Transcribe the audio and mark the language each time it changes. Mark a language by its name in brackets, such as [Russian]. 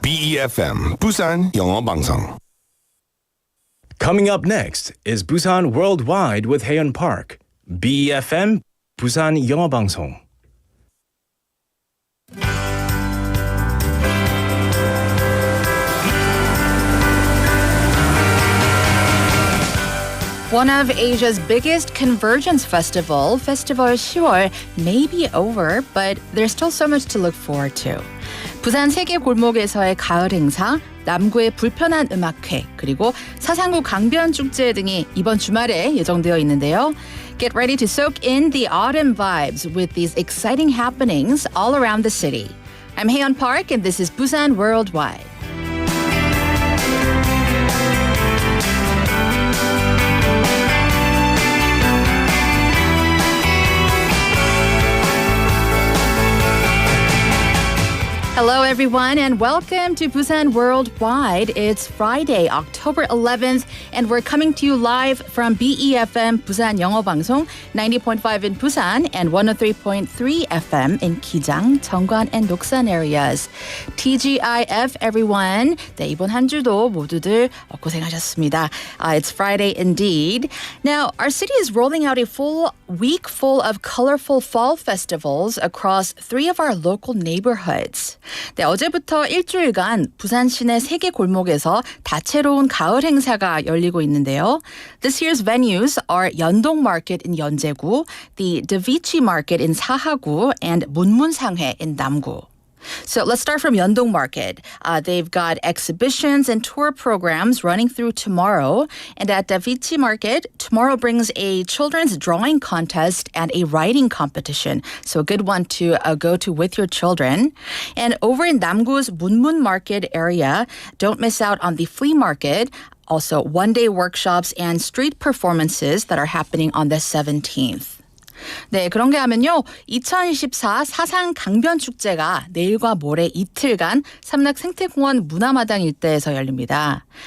[Korean] BEFM 부산 영어방송. [English] Coming up next is Busan Worldwide with Haeyeon Park. [Korean] BEFM 부산 영어방송. [English] One of Asia's biggest convergence Festival 10월, may be over, but there's still so much to look forward to. [Korean] 부산 세계 골목에서의 가을 행사, 남구의 불편한 음악회, 그리고 사상구 강변 축제 등이 이번 주말에 예정되어 있는데요. [English] Get ready to soak in the autumn vibes with these exciting happenings all around the city. I'm Haeyeon Park, and this is Busan Worldwide. Hello, everyone, and welcome to Busan Worldwide. It's Friday, October 11th, and we're coming to you live from BEFM Busan 영어방송 90.5 in Busan and 103.3 FM in Kijang, Cheongwan, and Doksan areas. TGIF, everyone. [Korean] 네, 이번 한 주도 모두들 고생하셨습니다. [English] It's Friday indeed. Now, our city is rolling out a full week full of colorful fall festivals across 3 of our local neighborhoods. [Korean] 네, 어제부터 일주일간 부산 시내 3개 골목에서 다채로운 가을 행사가 열리고 있는데요. [English] This year's venues are 연동 Market in 연제구, the Davichi Market in 사하구, and 문문상회 in 남구. So let's start from Yeondong Market. They've got exhibitions and tour programs running through tomorrow. And at Davichi Market, tomorrow brings a children's drawing contest and a writing competition. So a good one to go to with your children. And over in Namgu's Munmun Market area, don't miss out on the flea market. Also, one-day workshops and street performances that are happening on the 17th. [Korean] 네, 그런가 하면요. 2024 사상 강변 축제가 내일과 모레 이틀간 삼락 생태공원 문화마당 일대에서 열립니다.